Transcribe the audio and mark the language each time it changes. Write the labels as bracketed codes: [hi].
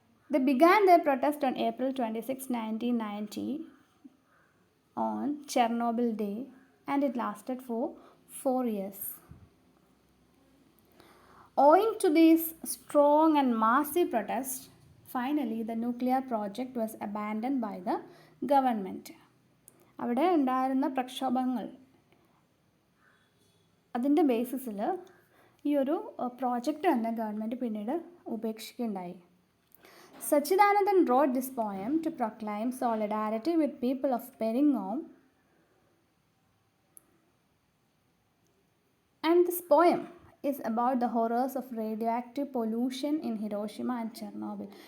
[en] They began their protest on April 26, 1990 on Chernobyl Day and it lasted for 4 years. Owing to these strong and massive protests, finally the nuclear project was abandoned by the government. [ml] അവിടെ ഉണ്ടായിരുന്ന പ്രക്ഷോഭങ്ങൾ, അതിൻ്റെ ബേസിസിൽ ഈ ഒരു project തന്നെ government പിന്നീട് ഉപേക്ഷിക്കുകയുണ്ടായി. [en] Sachidanandan wrote this poem to proclaim solidarity with people of Peringom, and this poem is about the horrors of radioactive pollution in Hiroshima and Chernobyl.